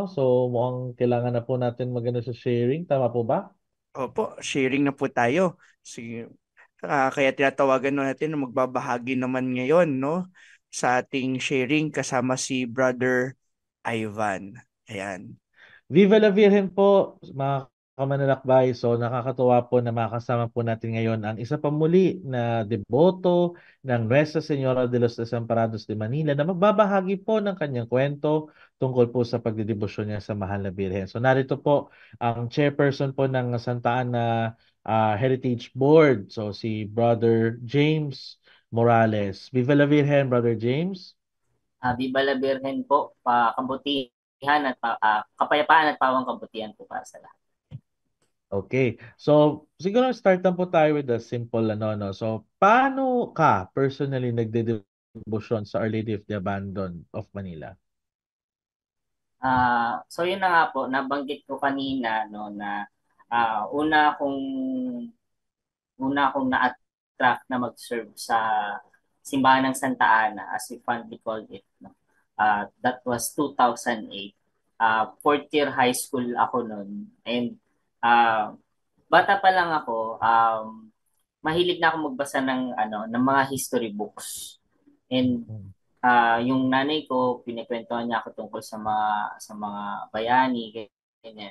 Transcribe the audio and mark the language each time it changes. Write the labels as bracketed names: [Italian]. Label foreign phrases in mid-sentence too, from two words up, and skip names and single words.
[Filipino] So mukhang kailangan na po natin magano sa sharing. Tama po ba? Opo, sharing na po tayo. Sige. Kaya tinatawagan natin na magbabahagi naman ngayon, no? Sa ating sharing kasama si Brother Ivan. Ayan. [Spanish] Viva la Virgen [Filipino] po, mga kamanlalakbay. So nakakatuwa po na makasama po natin ngayon ang isa pa muli na deboto ng Nuestra Señora de los Desamparados de Manila na magbabahagi po ng kanyang kwento tungkol po sa pagdedebosyon niya sa Mahal na Birhen. So narito po ang chairperson po ng Santa Ana Heritage Board. So si Brother James Morales. [Spanish] Viva la Virgen, Brother James. Viva la Virgen [Filipino] po, kabutihan kapayapaan at pawang kabutihan po para sa lahat. Okay. So, siguro start lang po tayo [English] with a simple [Filipino] no. So, paano ka personally nagde-devotion sa Our Lady of the Abandon of Manila? So yun na nga po, nabanggit ko kanina no na ah, una kong una akong na-attract na mag-serve sa Simbahan ng Santa Ana, [English] as we fondly called it. No? That was 2008. Fourth year high school [Filipino] ako noon. And bata pa lang ako, mahilig na ako magbasa ng mga [English] history books. [Filipino] And Hmm. yung nanay ko, pinakwentuhan niya ako tungkol sa mga bayani, ganyan.